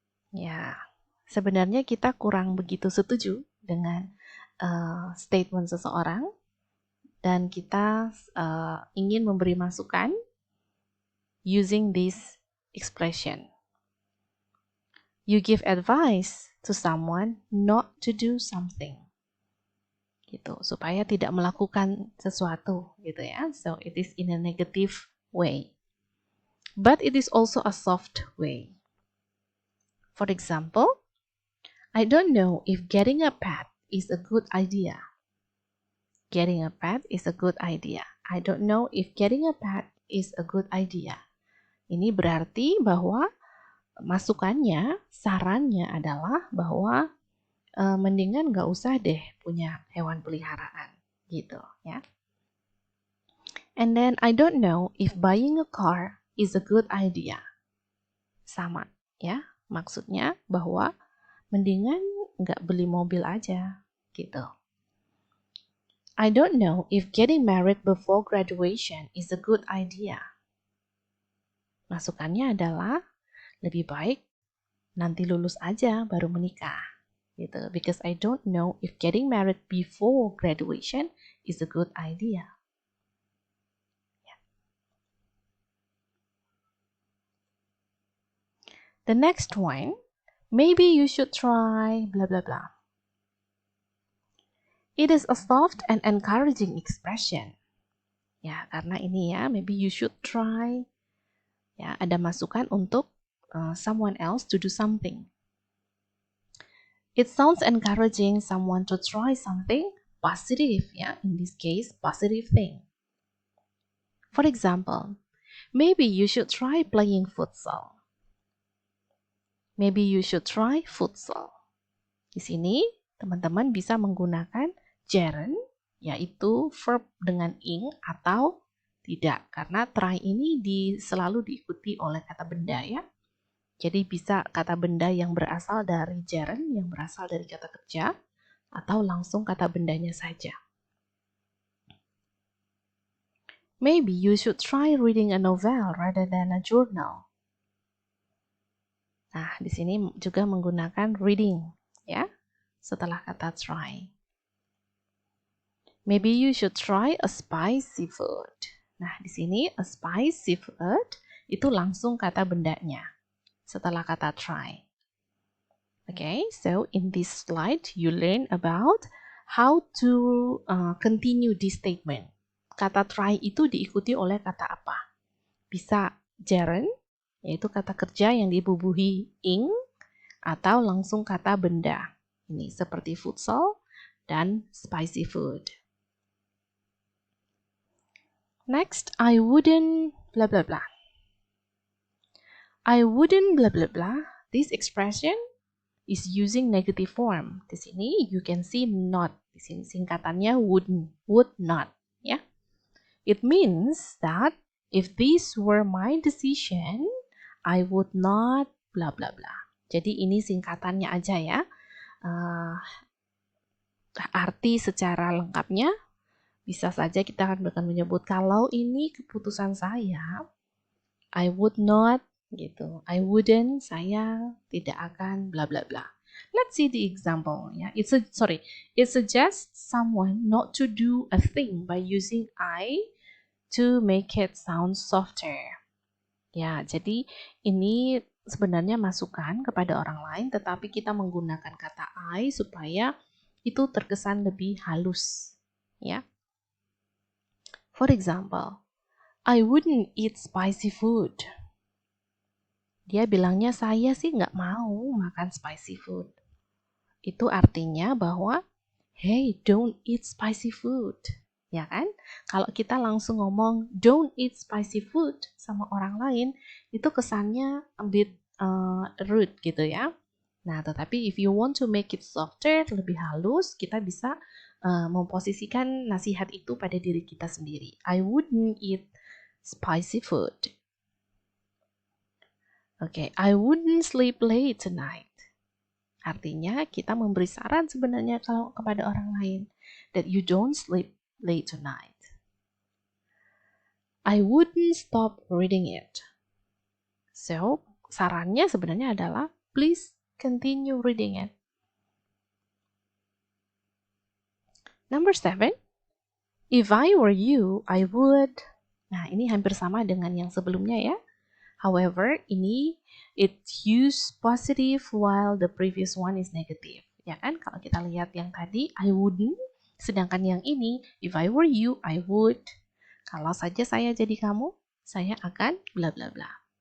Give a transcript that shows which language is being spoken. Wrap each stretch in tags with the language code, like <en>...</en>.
<id>Ya, sebenarnya kita kurang begitu setuju dengan statement seseorang. dan kita ingin memberi masukan</id> <en>using this expression. You give advice to someone not to do something.</en> <id>Gitu, supaya tidak melakukan sesuatu, gitu ya.</id> <en>So it is in a negative way. But it is also a soft way. For example, I don't know if getting a pet is a good idea. Getting a pet is a good idea. I don't know if getting a pet is a good idea.</en> <id>Ini berarti bahwa masukannya, sarannya adalah bahwa mendingan nggak usah deh punya hewan peliharaan, gitu ya.</id> <en>And then I don't know if buying a car is a good idea.</en> <id>Sama ya, maksudnya bahwa mendingan nggak beli mobil aja, gitu.</id> <en>I don't know if getting married before graduation is a good idea.</en> <id>Masukannya adalah lebih baik nanti lulus aja baru menikah, gitu.</id> <en>Because I don't know if getting married before graduation is a good idea. The next one, maybe you should try blah blah blah. It is a soft and encouraging expression.</en> <id>Ya, karena ini ya,</id> <en>maybe you should try.</en> <id>Ya, ada masukan untuk</id> <en>someone else to do something. It sounds encouraging someone to try something positive, ya. In this case, positive thing. For example, maybe you should try playing futsal. Maybe you should try futsal.</en> <id>Di sini, teman-teman bisa menggunakan gerund, yaitu verb dengan ing atau tidak. Karena try ini selalu diikuti oleh kata benda ya. Jadi bisa kata benda yang berasal dari gerund, yang berasal dari kata kerja, atau langsung kata bendanya saja.</id> <en>Maybe you should try reading a novel rather than a journal.</en> <id>Nah, di sini juga menggunakan reading ya, setelah kata try.</id> <en>Maybe you should try a spicy food.</en> <id>Nah, di sini a spicy food itu langsung kata bendanya setelah kata try.</id> <en>Okay, so in this slide you learn about how to continue this statement.</en> <id>Kata try itu diikuti oleh kata apa? Bisa gerund, yaitu kata kerja yang dibubuhi ing, atau langsung kata benda. Ini seperti futsal dan spicy food.</id> <en>Next, I wouldn't blah blah blah. I wouldn't blah blah blah. This expression is using negative form.</en> <id>Di sini</id> <en>you can see not.</en> <id>Di sini singkatannya</id> <en>wouldn't, would not, ya. It means that if this were my decision, I would not blah blah blah.</en> <id>Jadi ini singkatannya aja ya. Arti secara lengkapnya bisa saja kita akan menyebut kalau ini keputusan saya,</id> <en>I would not</en> <id>gitu.</id> <en>I wouldn't,</en> <id>saya tidak akan bla bla bla.</id> <en>Let's see the example</en> <id>ya.</id> <en>It suggests someone not to do a thing by using I to make it sound softer.</en> <id>Ya, jadi ini sebenarnya masukan kepada orang lain, tetapi kita menggunakan kata I supaya itu terkesan lebih halus, ya.</id> <en>For example, I wouldn't eat spicy food.</en> <id>Dia bilangnya saya sih nggak mau makan spicy food. Itu artinya bahwa,</id> <en>hey, don't eat spicy food.</en> <id>Ya kan? Kalau kita langsung ngomong</id> <en>don't eat spicy food</en> <id>sama orang lain, itu kesannya</id> <en>a bit rude</en> <id>gitu ya. Nah, tetapi</id> <en>if you want to make it softer,</en> <id>lebih halus, kita bisa memposisikan nasihat itu pada diri kita sendiri.</id> <en>I wouldn't eat spicy food. Okay, I wouldn't sleep late tonight.</en> <id>Artinya kita memberi saran sebenarnya kalau kepada orang lain</id> <en>that you don't sleep late tonight. I wouldn't stop reading it.</en> <id>So, sarannya sebenarnya adalah</id> <en>please continue reading it. Number 7, If I were you, I would.</en> <id>Nah, ini hampir sama dengan yang sebelumnya ya.</id> <en>However,</en> <id>ini</id> <en>it use positive while the previous one is negative.</en> <id>Ya kan, kalau kita lihat yang tadi,</id> <en>I wouldn't.</en> <id>Sedangkan yang ini,</id> <en>if I were you, I would.</en> <id>Kalau saja saya jadi kamu, saya akan bla bla bla.</id>